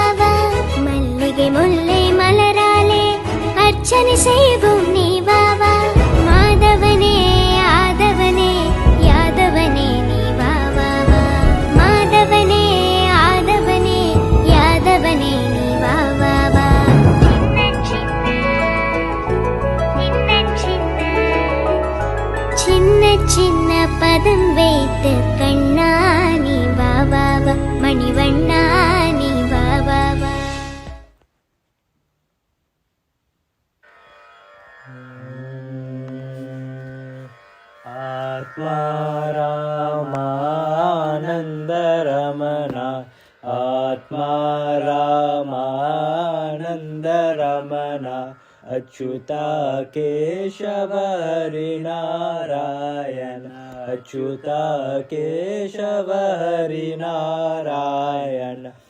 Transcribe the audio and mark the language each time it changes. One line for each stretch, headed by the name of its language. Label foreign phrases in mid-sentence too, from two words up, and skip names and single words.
Tamil: வா மல்லிகை முல்லை மலராலே அர்ச்சனை செய்வோம் நீ வா வா மாதவனே ஆதவனே யாதவனே நீ வா வா வா மாதவனே ஆதவனே யாதவனே நீ வா வா வா சின்ன சின்ன பதம் வைத்து கண்ணானி வா வா வா மணிவண்ணானி வா வா வா
Sanskrit: आत्मारामानन्दरमण आत्मारामानन्दरमण अच्युता केशव हरिनारायण अच्युता केशव हरिनारायण